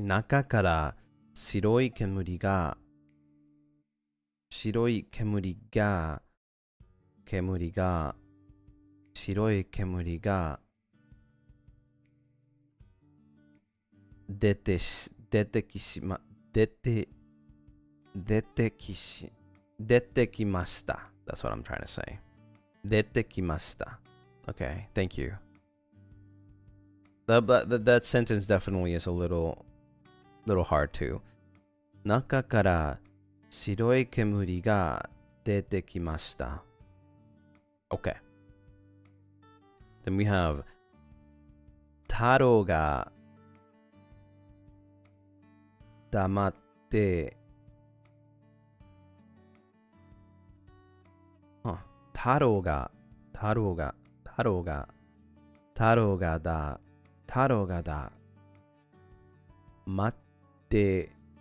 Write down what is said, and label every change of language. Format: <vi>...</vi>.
<ja>中から白い煙が白い煙が出てきました。</ja> <en>That's what I'm trying to say.</en> <ja>出てきました。</ja> <en>Okay, thank you. That sentence definitely is a little hard too.</en> <ja>中から白い煙が出てきました。</ja> <en>Okay. Then we have</en> <ja>太郎が黙って太郎が待って</ja>